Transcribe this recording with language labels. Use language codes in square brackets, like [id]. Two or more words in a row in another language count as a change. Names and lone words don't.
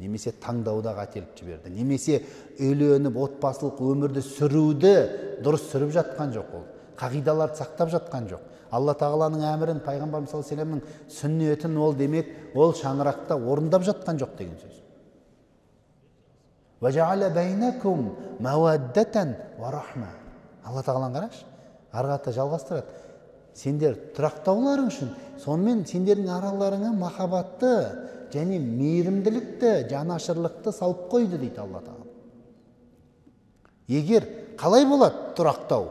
[kk] Немесе таңдауда қателік жіберді. Немесе үйленіп отбасылық өмірді сүруді дұрыс сүріп жатқан жоқ ол. Қағидаларды сақтап жатқан жоқ. Алла Тағаланың әмірін, Пайғамбарымыз [ar] صلى الله عليه وسلم [kk] сүннетін ол демек ол шаңырақта орындап жатқан жоқ деген сөз. [ar] وَجَعَلَ بَيْنَكُمْ مَوَدَّةً وَرَحْمَةً. [kk] Алла Тағаланы қарашы, арғата жалғастырады. Сендер тұрақтауларың үшін, сонымен сендердің араларыңа махаббатты және мейірімділікті, жанашырлықты салып қойды дейді Алла Тағала. Егер қалай болады тұрақтау?